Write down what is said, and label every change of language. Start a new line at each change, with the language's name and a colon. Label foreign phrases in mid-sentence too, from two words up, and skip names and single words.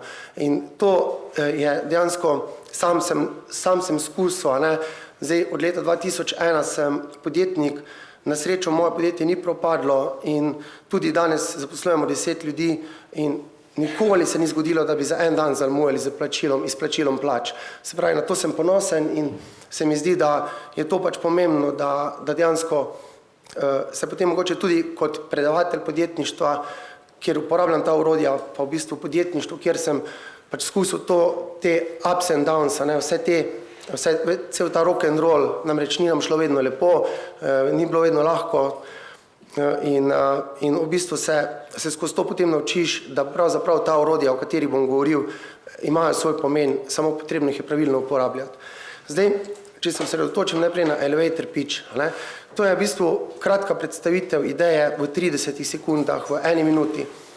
Slovenian: In to je dejansko, sam sem skusil, zdaj od leta 2001 sem podjetnik, na srečo moje podjetje ni propadlo in tudi danes zaposlujemo 10 ljudi in nikoli se ni zgodilo, da bi za en dan zamujali z izplačilom plač. Se pravi, na to sem ponosen in se mi zdi, da je to pač pomembno, da dejansko se potem mogoče tudi kot predavatelj podjetništva, kjer uporabljam ta orodja, pa v bistvu podjetništvo, kjer sem pač skusil te
English: ups and downs,
Slovenian: cel ta
English: rock and roll,
Slovenian: namreč ni nam šlo vedno lepo, ni bilo vedno lahko in v bistvu se skozi to potem naučiš, da pravzaprav ta orodja, o katerih bom govoril, imajo svoj pomen, samo potrebno jih je pravilno uporabljati. Zdaj, če se osredotočim najprej na
English: elevator pitch,
Slovenian: to je v bistvu kratka predstavitev ideje v 30 sekundah, v 1 minuti.